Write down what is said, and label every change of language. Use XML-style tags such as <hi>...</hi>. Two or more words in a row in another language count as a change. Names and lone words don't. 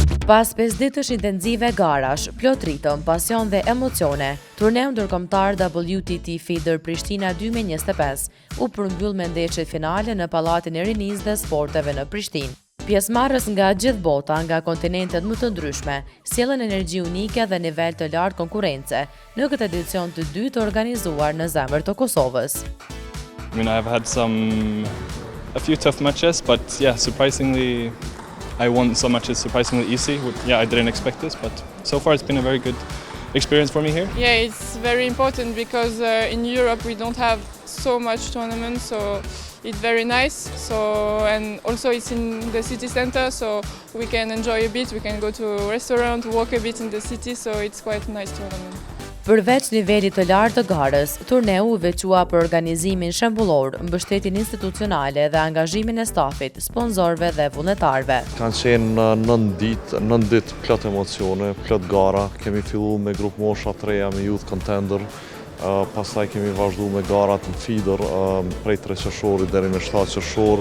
<sq>Pas 5 ditësh intenzive garash, plot ritëm, pasion dhe emocione, turneu ndërkombëtar WTT Feeder Prishtina 2025 u përmbyll me ndeshjet finale në Pallatin e Rinisë dhe Sporteve në Prishtinë. Pjesëmarrës nga gjithë bota, nga kontinentet më të ndryshme, sjellën energji unike dhe nivel të lartë konkurrence në këtë edicion të dytë të organizuar në zemër të Kosovës.</sq> <en>I mean, I've had a few tough matches, but yeah, surprisingly I won some matches surprisingly easy. Yeah, I didn't expect this, but so far it's been a very good experience for me here. Yeah, it's very important because in Europe we don't have so much tournaments, so it's very nice. And also it's in the city center, so we can enjoy a bit. We can go to a restaurant, walk a bit in the city, so it's quite a nice tournament.</en> <sq>Përveç nivelit të lartë të garës, turneu u veçua për organizimin shembullor, mbështetjen institucionale dhe angazhimin e stafit, sponsorëve dhe vullnetarëve. Kanë qenë 9 ditë plot emocione, plot gara. Kemi filluar me grup mosha 3 me Youth Contender, pastaj kemi vazhduar me garat në feeder prej 3 qershorit deri në 7 qershor.</sq>